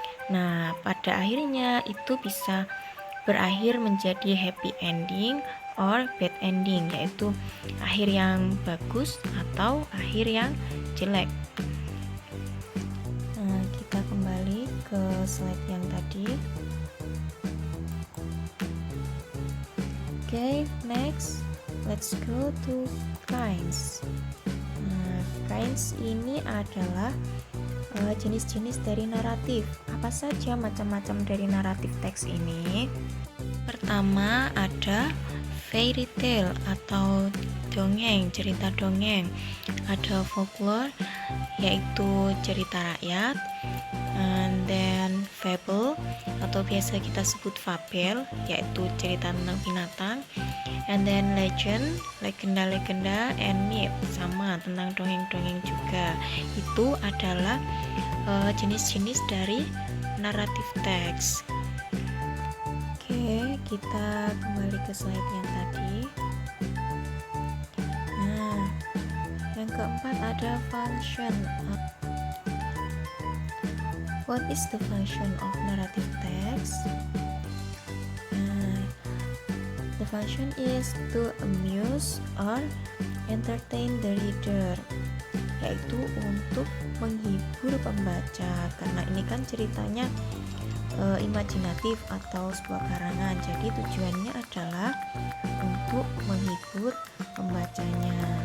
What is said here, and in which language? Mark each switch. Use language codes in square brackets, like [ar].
[id] Nah, pada akhirnya itu bisa berakhir menjadi [en] happy ending or bad ending, [id] yaitu akhir yang bagus atau akhir yang jelek. Nah, kita kembali ke slide yang tadi. [en] Okay, next let's go to kinds. [id] Nah, kinds ini adalah jenis-jenis dari naratif. Apa saja macam-macam dari naratif teks ini? Pertama ada fairy tale atau dongeng, cerita dongeng. Ada folklore yaitu cerita rakyat, and then fable atau biasa kita sebut fabel yaitu cerita tentang binatang, and then legend, legenda-legenda, and myth sama tentang dongeng-dongeng juga. Itu adalah jenis-jenis dari naratif teks. Oke, kita kembali ke slide yang tadi. Nah, yang keempat ada function. [en] What is the function of narrative text? The function is to amuse or entertain the reader, [id] yaitu untuk menghibur pembaca, karena ini kan ceritanya imajinatif atau sebuah karangan, jadi tujuannya adalah untuk menghibur pembacanya.